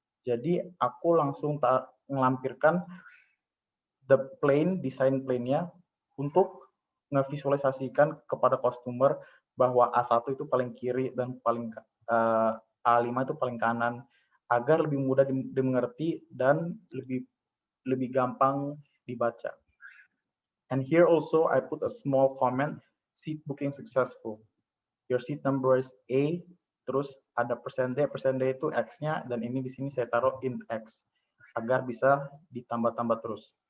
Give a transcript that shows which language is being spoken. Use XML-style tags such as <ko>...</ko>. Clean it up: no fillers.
<id>Jadi aku langsung melampirkan the plane, desain plane-nya untuk ngevisualisasikan kepada customer bahwa A1 itu paling kiri dan paling A5 itu paling kanan, agar lebih mudah dimengerti dan lebih gampang dibaca.</id> <en>And here also I put a small comment, seat booking successful. Your seat number is A,</en> <id>terus ada %D itu X-nya, dan ini di sini saya taruh int X, agar bisa ditambah-tambah terus.</id>